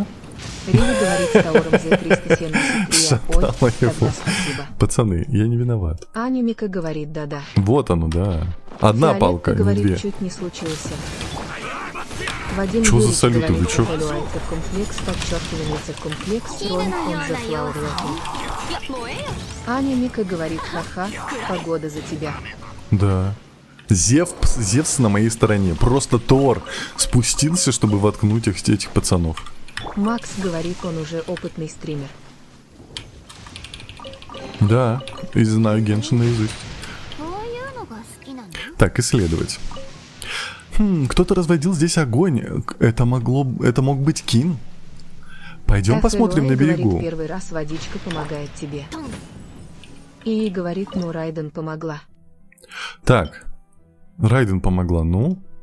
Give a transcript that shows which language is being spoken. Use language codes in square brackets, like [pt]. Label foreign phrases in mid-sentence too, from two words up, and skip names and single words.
[ru] Рили говорит с Тауром за 373, Шатало ой, его. тогда спасибо. Пацаны, я не виноват. Аня Мика говорит да-да. Вот оно, да. Одна Фиолетта палка, не говорит, две. чуть не случился. Вадим Чё за Юрьевич салюты, говорит, вы чё? FLY циркумфлекс, подчеркивание циркумфлекс, Ронг он [en] the flower walking. [ru] Аня Мика говорит, ха-ха, погода за тебя. Да. Зевс на моей стороне. Просто Тор спустился, чтобы воткнуть этих пацанов. Макс говорит, он уже опытный стример. Да, и знаю Геншин наизусть. [ja] こういうのが好きなの？ [ru] Так, исследовать. Кто-то разводил здесь огонь. Это мог быть Кин. Пойдем посмотрим на говорит, берегу. первый раз водичка помогает тебе. И говорит, ну Райден помогла. Так, Райден помогла, ну.